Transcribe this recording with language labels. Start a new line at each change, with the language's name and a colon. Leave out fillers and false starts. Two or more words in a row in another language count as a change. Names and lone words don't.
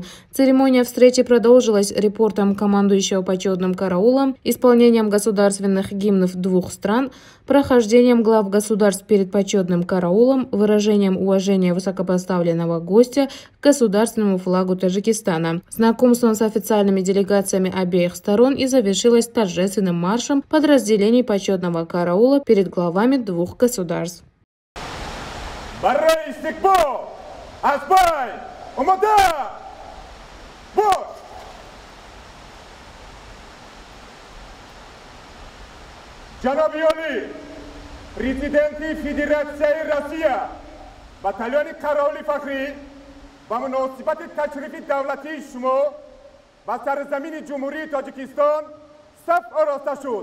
Russian: Церемония встречи продолжилась репортом командующего почетным караулом, исполнением государственных гимнов двух стран, прохождением глав государств перед почетным караулом, выражением уважения высокопоставленного гостя к государственному флагу Таджикистана, знакомством с официальными делегациями обеих сторон и завершилась торжественным маршем подразделений почетного караула перед главами двух государств.
Tajik: Президенти
Russian: Федерации Россия,
Tajik: батальони караули фахри, ба муносибати ташрифи давлати шумо ба сарзамини Ҷумҳурии Тоҷикистон саф ороста шуд.